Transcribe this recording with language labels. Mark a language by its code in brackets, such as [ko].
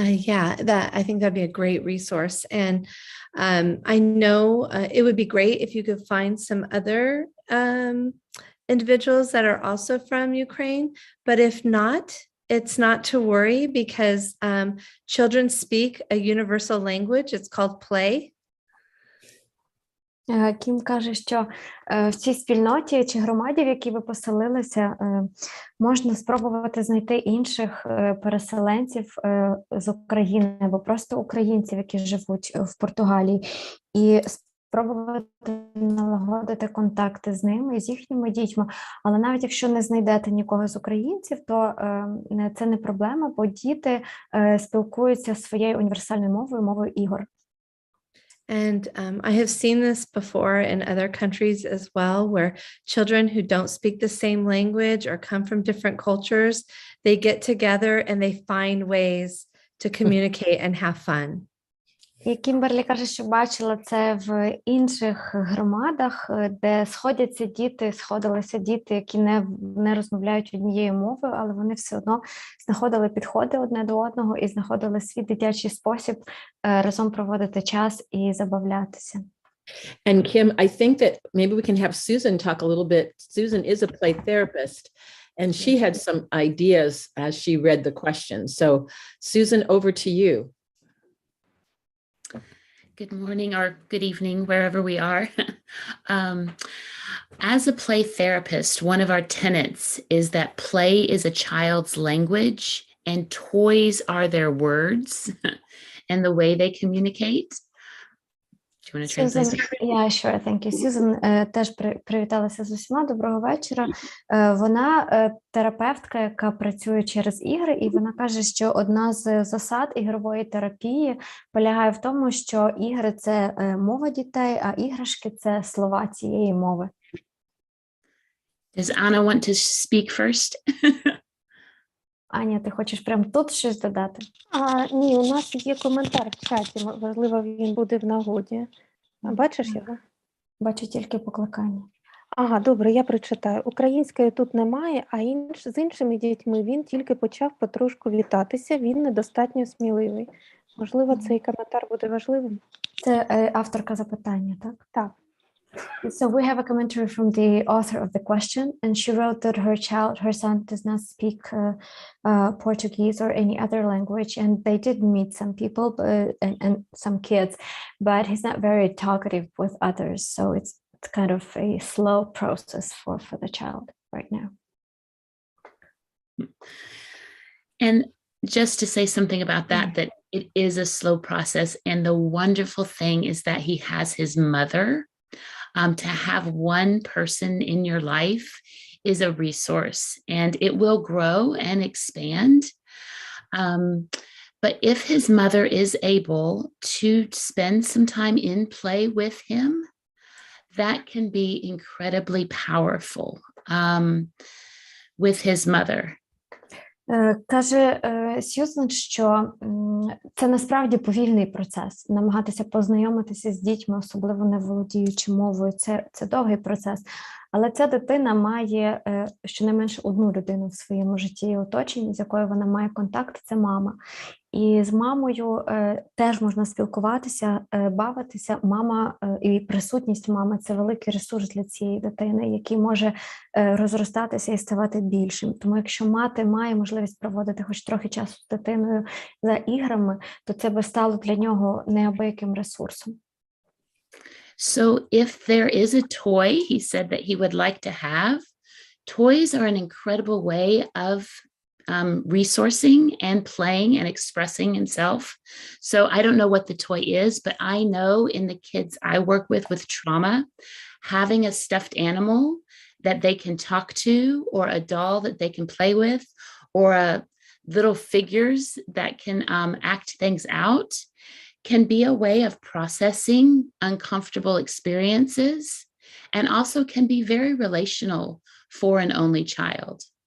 [en] Yeah, I think that'd be a great resource. And I know it would be great if you could find some other individuals that are also from Ukraine. But if not, it's not to worry, because children speak a universal language. It's called play. [uk] Кім каже, що в цій спільноті чи громаді, в якій ви поселилися, можна спробувати знайти інших переселенців з України або просто українців, які живуть в Португалії, і спробувати налагодити контакти з ними і з їхніми дітьми. Але навіть якщо не знайдете нікого з українців, то це не проблема, бо діти спілкуються своєю універсальною мовою, мовою ігор. [en] And I have seen this before in other countries as well, where children who don't speak the same language or come from different cultures, they get together and they find ways to communicate and have fun. [uk] І Кімберлі каже, що бачила це в інших громадах, де сходилися діти, які не розмовляють однією мовою, але вони все одно знаходили підходи одне до одного і знаходили свій дитячий спосіб разом проводити час і забавлятися. [en] And Kim, I think that maybe we can have Susan talk a little bit. Susan is a play therapist, and she had some ideas as she read the questions. So Susan, over to you. Good morning or good evening, wherever we are. As a play therapist, one of our tenets is that play is a child's language and toys are their words and the way they communicate. Do you want to translate? Yeah, sure, thank you. [uk] Susan теж привіталася з усіма. Доброго вечора. Вона терапевтка, яка працює через ігри, і вона каже, що одна з засад ігрової терапії полягає в тому, що ігри – це мова дітей, а іграшки – це слова цієї мови. [en] Does Anna want to speak first? [uk] Аня, ти хочеш прямо тут щось додати? Ні, у нас є коментар в чаті, можливо, він буде в нагоді. Бачиш його? Бачу тільки покликання. Ага, добре, я прочитаю. Української тут немає, а з іншими дітьми він тільки почав потрошку вітатися, він недостатньо сміливий. Можливо, цей коментар буде важливим? Це авторка запитання, так? Так. [en] So we have a commentary from the author of the question, and she wrote that her son does not speak Portuguese or any other language, and they did meet some people and some kids, but he's not very talkative with others. So it's kind of a slow process for the child right now. And just to say something about that, that it is a slow process. And the wonderful thing is that he has his mother. To have one person in your life is a resource, and it will grow and expand. But if his mother is able to spend some time in play with him, that can be incredibly powerful with his mother. [uk] Каже Сьюзен, що це насправді повільний процес. Намагатися познайомитися з дітьми, особливо не володіючи мовою, це довгий процес. Але ця дитина має щонайменше одну людину в своєму житті і оточенні, з якою вона має контакт, це мама. І з мамою теж можна спілкуватися, бавитися. Мама і присутність мами – це великий ресурс для цієї дитини, який може розростатися і ставати більшим. Тому якщо мати має можливість проводити хоч трохи часу з дитиною за іграми, то це би стало для нього неабияким ресурсом. [en] So if there is a toy, he said that he would like to have, toys are an incredible way of resourcing and playing and expressing himself. So I don't know what the toy is, but I know in the kids I work with trauma, having a stuffed animal that they can talk to, or a doll that they can play with, or little figures that can act things out, can be a way of processing uncomfortable experiences, and also can be very relational for an only child.